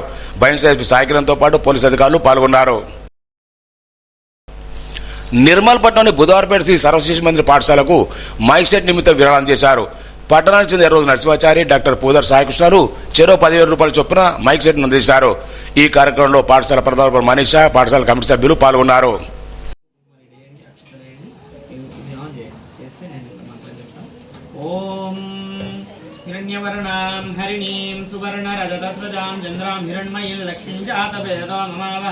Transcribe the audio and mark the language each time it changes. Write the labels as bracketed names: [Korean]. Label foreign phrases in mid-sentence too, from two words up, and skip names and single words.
[Telugu] బైన్సా ఎస్పీ సాయికిరణ్తో పాటు పోలీసు అధికారులు పాల్గొన్నారు. నిర్మల్ పట్టణంలోని బుధవారపేట శ్రీ సర్వశిశు మందిర పాఠశాలకు మైక్ సెట్ నిమిత్తం విరాళం చేశారు. పట్టణానికి చెందిన రోజు నరసింహాచారి, డాక్టర్ పూదర్ సాయికృష్ణాలు చెరో 10,000 రూపాయల చొప్పున మైక్ సెట్ అందజేశారు. ఈ కార్యక్రమంలో పాఠశాల ప్రధాన మనీషా, పాఠశాల కమిటీ సభ్యులు పాల్గొన్నారు. [Sanskrit] हिरण्यवर्णां हरिणीं सुवर्णरजतस्रजां चन्द्रां हिरण्मयीं लक्ष्मीं जातवेदो नमावः.